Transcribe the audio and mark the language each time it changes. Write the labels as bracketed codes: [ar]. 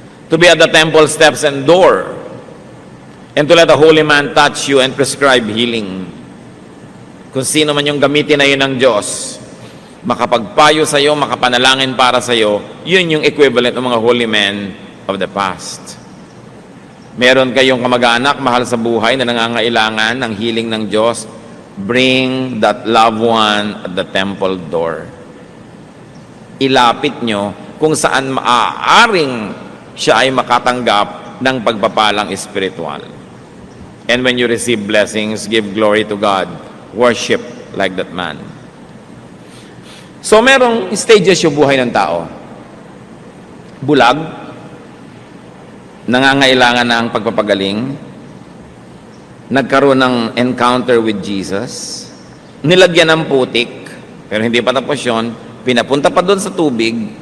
[en] To be at the temple steps and door, and to let the holy man touch you and prescribe healing. [tl] Kung sino man yung gamitin na yun ng Diyos, makapagpayo sa iyo, makapanalangin para sa iyo, yun yung equivalent ng mga [en] holy men of the past. [tl] Meron kayong kamag-anak, mahal sa buhay, na nangangailangan ng healing ng Diyos, [en] bring that loved one at the temple door. [tl] Ilapit nyo kung saan maaaring siya ay makatanggap ng pagpapalang espiritual. [en] And when you receive blessings, give glory to God. Worship like that man. [tl] So merong stages yung buhay ng tao. Bulag, nangangailangan ng pagpapagaling, nagkaroon ng [en] encounter with Jesus, [tl] nilagyan ng putik, pero hindi pa tapos yun, pinapunta pa doon sa tubig,